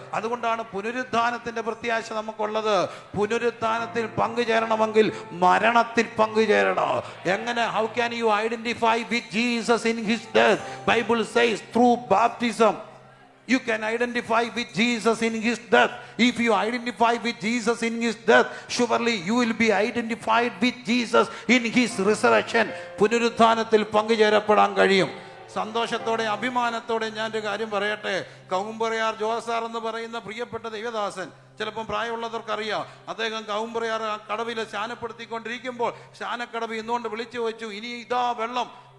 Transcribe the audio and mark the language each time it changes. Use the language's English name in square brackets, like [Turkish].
[Malayalam] അതുകൊണ്ടാണ് പുനരുത്ഥാനത്തിന്റെ പ്രത്യാശ നമുക്കുള്ളത്. പുനരുത്ഥാനത്തിൽ പങ്കുചേരണമെങ്കിൽ മരണത്തിൽ പങ്കുചേരണം. എങ്ങനെ? [English] How can you identify with Jesus in his death? Bible says through baptism. You can identify with Jesus in his death. If you identify with Jesus in his death, surely you will be identified with Jesus in his resurrection. [Malayalam] പുനരുത്ഥാനത്തിൽ പങ്കുചേരപ്പെടാൻ കഴിയും. സന്തോഷത്തോടെ അഭിമാനത്തോടെ ഞാനൊരു കാര്യം പറയട്ടെ. കൗമ്പറയാർ ജോസാർ എന്ന് പറയുന്ന പ്രിയപ്പെട്ട ദൈവദാസൻ, ചിലപ്പം പ്രായമുള്ളവർക്കറിയാം, അദ്ദേഹം കൗമ്പറയാർ കടവിൽ സ്നാനപ്പെടുത്തിക്കൊണ്ടിരിക്കുമ്പോൾ സ്നാനക്കടവ് ഇന്നുകൊണ്ട് വിളിച്ചു വെച്ചു, ഇനി ഇതാ വെള്ളം.